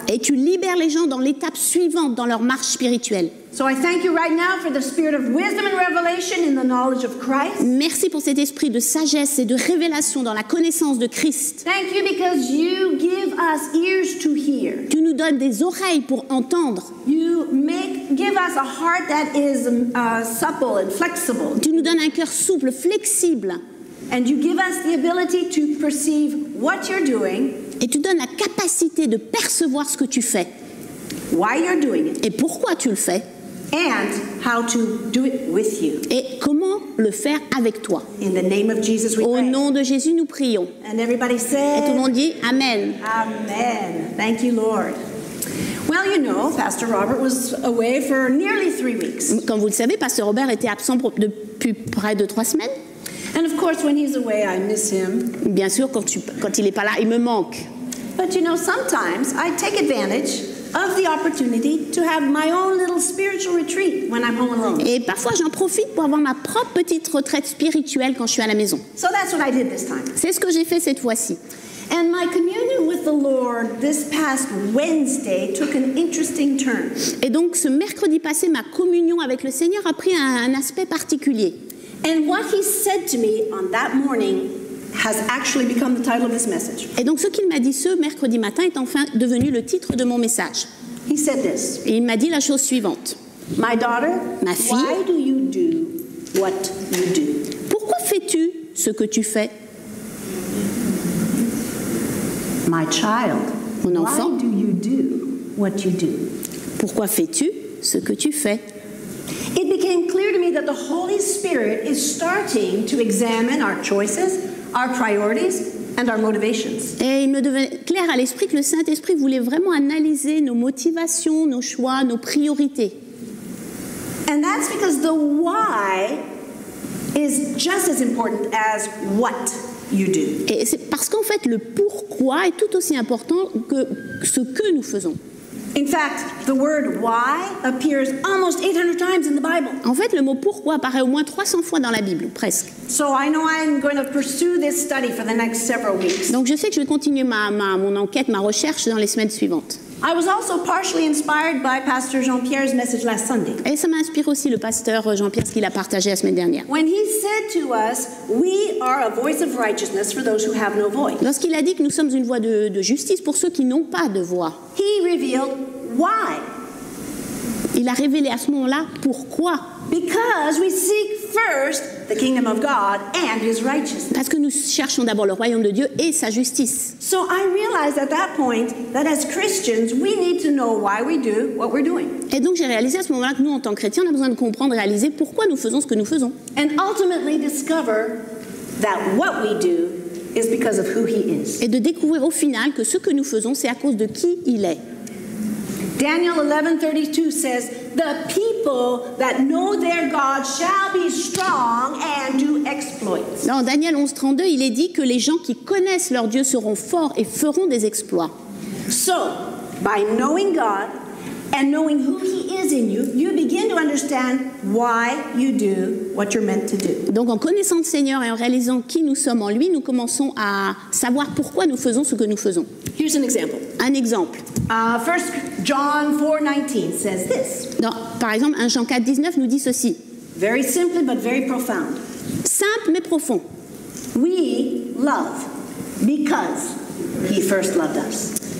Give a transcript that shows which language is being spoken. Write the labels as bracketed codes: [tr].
[fr] Et tu libères les gens dans l'étape suivante dans leur marche spirituelle. [en] So I thank you right now for the spirit of wisdom and revelation in the knowledge of Christ. [fr] Merci pour cet esprit de sagesse et de révélation dans la connaissance de Christ. [en] Thank you because you give us ears to hear. [fr] Tu nous donnes des oreilles pour entendre. [en] You give us a heart that is supple and flexible. [fr] Tu nous donnes un cœur souple, flexible. [en] And you give us the ability to perceive what you're doing. [fr] Et tu donnes la capacité de percevoir ce que tu fais. [en] Why you're doing it. [fr] Et pourquoi tu le fais. [en] And how to do it with you. [fr] Et comment le faire avec toi. [en] In the name of Jesus we pray. [fr] Au nom de Jésus, nous prions. [en] And everybody said, [fr] et tout le monde dit Amen. [en] Amen. Thank you, Lord. Well, you know, Pastor Robert was away for nearly 3 weeks. [fr] Comme vous le savez, Pasteur Robert était absent depuis près de 3 semaines. [en] And of course, when he's away, I miss him. [fr] Bien sûr, quand il n'est pas là, il me manque. [en] But you know, sometimes I take advantage of the opportunity to have my own little spiritual retreat when I'm home alone. [fr] Et parfois, j'en profite pour avoir ma propre petite retraite spirituelle quand je suis à la maison. [en] So that's what I did this time. [fr] C'est ce que j'ai fait cette fois-ci. [en] And my communion with the Lord this past Wednesday took an interesting turn. [fr] Et donc, ce mercredi passé, ma communion avec le Seigneur a pris un aspect particulier. [en] And what he said to me on that morning has actually become the title of this message. [fr] Et donc, ce qu'il m'a dit ce mercredi matin est enfin devenu le titre de mon message. [en] He said this. [fr] Et il m'a dit la chose suivante. [en] My daughter, [fr] ma fille, [en] why do you do what you do? [fr] Pourquoi fais-tu ce que tu fais? [en] My child, [fr] mon enfant, [en] why do you do what you do? [fr] Pourquoi fais-tu ce que tu fais? [en] It became clear to me that the Holy Spirit is starting to examine our choices, our priorities, and our motivations. [fr] Et il me devenait clair à l'esprit que le Saint-Esprit voulait vraiment analyser nos motivations, nos choix, nos priorités. [en] And that's because the why is just as important as what you do. [fr] Et c'est parce qu'en fait, le pourquoi est tout aussi important que ce que nous faisons. [en] In fact, the word why appears almost 800 times in the Bible. [fr] En fait, le mot pourquoi apparaît au moins 300 fois dans la Bible, presque. [en] So I know I'm going to pursue this study for the next several weeks. [fr] Donc je sais que je vais continuer mon enquête, ma recherche dans les semaines suivantes. [en] I was also partially inspired by Pastor Jean-Pierre's message last Sunday. [fr] Et ça m'a inspiré aussi le pasteur Jean-Pierre, ce qu'il a partagé la semaine dernière. [en] When he said to us, we are a voice of righteousness for those who have no voice. [fr] Lorsqu'il a dit que nous sommes une voix de justice pour ceux qui n'ont pas de voix, [en] He revealed why. [fr] il a révélé à ce moment-là pourquoi. [en] Because we seek first the kingdom of God and his righteousness. [fr] Parce que nous cherchons d'abord le royaume de Dieu et sa justice. [en] So I realized at that point that as Christians, we need to know why we do what we're doing. [fr] Et donc j'ai réalisé à ce moment-là que nous, en tant que chrétiens, on a besoin de comprendre, réaliser pourquoi nous faisons ce que nous faisons. [en] And ultimately discover that what we do is because of who he is. [fr] Et de découvrir au final que ce que nous faisons, c'est à cause de qui il est. [en] Daniel 11:32 says, "The people that know their God shall be strong and do exploits." [fr] Dans Daniel 11:32, il est dit que les gens qui connaissent leur Dieu seront forts et feront des exploits. [en] So, by knowing God and knowing who he is in you, you begin to understand why you do what you're meant to do. [fr] Donc en connaissant le Seigneur et en réalisant qui nous sommes en lui, nous commençons à savoir pourquoi nous faisons ce que nous faisons. [en] Here's an example. [fr] Un exemple. [en] 1 John 4:19 says this. [fr] Par exemple, 1 Jean 4:19 nous dit ceci. [en] Very simply but very profound. [fr] Simple mais profond. [en] We love because he first loved us.